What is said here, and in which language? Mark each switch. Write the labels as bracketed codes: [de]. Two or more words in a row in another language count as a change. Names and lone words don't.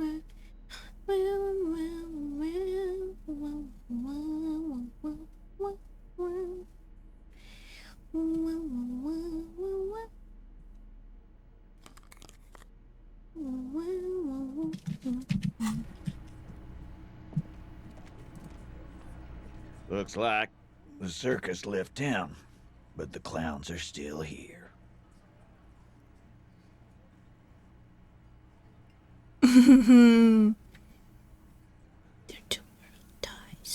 [en] Wah, wah, wah, wah, wah, wah, wah, wah. Wah, wah, wah, wah, wah. Wah, wah, wah, wah. Looks like the circus left town, but the clowns are still here. They're two world dice.